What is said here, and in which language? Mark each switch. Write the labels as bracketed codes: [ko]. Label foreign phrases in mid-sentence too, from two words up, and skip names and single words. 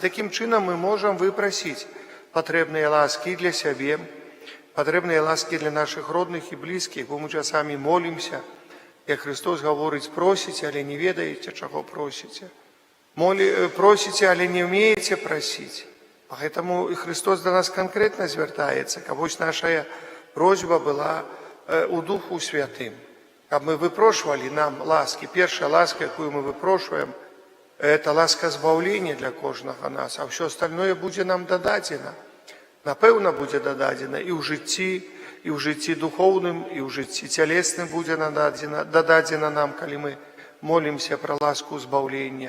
[be] Такім чынам мы можам выпрасіць патрэбныя ласкі для сябе, патрэбныя ласкі для нашых родных і блізкіх, бо мы часамі молімся, як Христос гаворыць: просіце, але не ведаеце, чаго просіце. Просіце, але не ўмееце прасіць. Поэтому Христос до нас конкретно звяртаецца, каб вось наша просьба была у Духу Святым, каб мы выпрошвалі нам ласкі. Першая ласка, якую мы выпрошваем, это ласка збаўлення для кожнага нас, а ўсё остальное будзе нам дададзена. Напэўна, будзе дададзена і ў жыцці духоўным, і ў жыцці цялесным будзе дададзена нам, калі мы молімся пра ласку збаўлення.